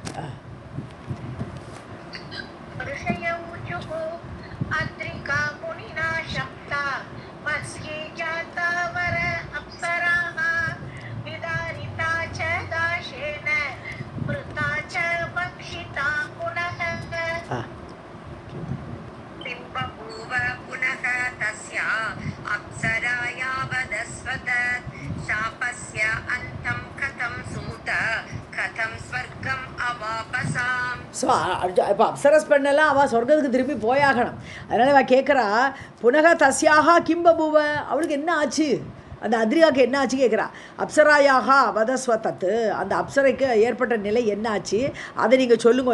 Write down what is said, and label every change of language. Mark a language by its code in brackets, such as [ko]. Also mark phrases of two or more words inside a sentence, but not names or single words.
[sa] अद्रिका मुनिना शप्ता मत्स्ये जाता वर् अप्सराः विदारिता च दाशेन मृता च भक्षिता पुनः. बिम्बभूव पुनः तस्या अप्सराया वदस्वत शापस्य अन्तं कथं सूत कथं स्वर्गम् अवापसाम्. [ta] ஸோ இப்போ அப்சரஸ் பெண்ணெல்லாம் அவள் சொர்க்கத்துக்கு திரும்பி போயாகணும். அதனால் அவள் கேட்குறா, [sa] पुनः तस्याः किंबभूव, [ta] அவளுக்கு என்ன ஆச்சு, அந்த அத்ரிகாவுக்கு என்ன ஆச்சு கேட்குறா. [sa] अप्सरायाः वदस्व तत्, [ta] அந்த அப்சரைக்கு ஏற்பட்ட நிலை என்ன ஆச்சு அதை நீங்கள் சொல்லுங்க.